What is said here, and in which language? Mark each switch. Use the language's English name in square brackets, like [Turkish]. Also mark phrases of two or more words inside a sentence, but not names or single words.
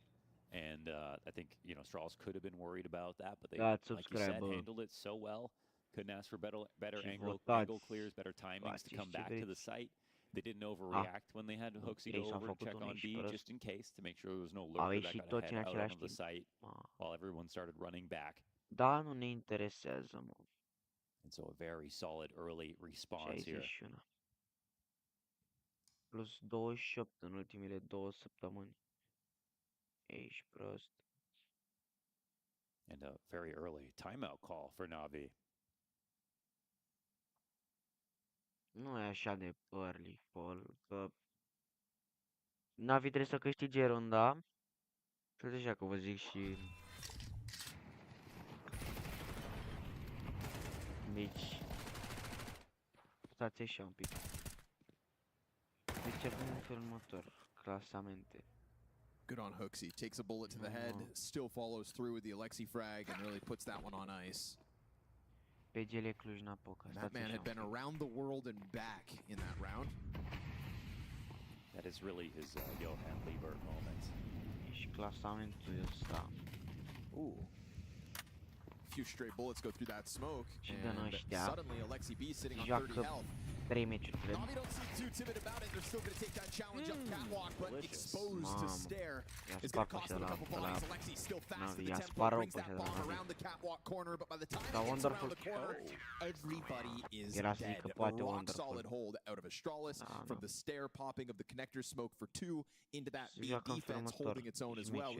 [English] And I think, you know, Astralis could have been worried about that, but they, like you said, handled it so well. Couldn't ask for better angle clears, better timings to come back to the site. They didn't overreact when they had Hooksy go over and check on B, just in case, to make sure there was no lurker that got ahead out of the site while everyone started running back. [Romanian] Da, nu ne interesează, mă. [English] And so a very solid early response here. [Romanian] 61. Plus 28 în ultimile 2 săptămâni. Ești prost. [English] And a very early timeout call for Navi. [Romanian] Nu e așa de [English] early fall, [Romanian] că Navi trebuie să câștige runda. Știu deja că vă zic și... Deci... Stați așa un pic. Deci avem în felul următor. Clasamente. [English] Good on Hooksy. Takes a bullet to the head, still follows through with the Alexi frag, and really puts that one on ice. PGL Cluj-Napoca. That man had been around the world and back in that round. That is really his Johan Liebert moment. [Romanian] Și clasamentul ăsta. Ooh. [English] A few straight bullets go through that smoke, and suddenly Alexi B sitting on 30 health. [Romanian] 3 meciuri, cred. [English] Navi don't seem too timid about it. They're still going to take that challenge up catwalk, but exposed to stare is going to cost them a couple bodies. Alexi still fast to the tempo, brings that bomb around the catwalk corner, but by the time it gets around the corner, everybody is dead. Rock solid hold out of Astralis from the stair popping of the connector smoke for 2 into that B defense holding its own as well.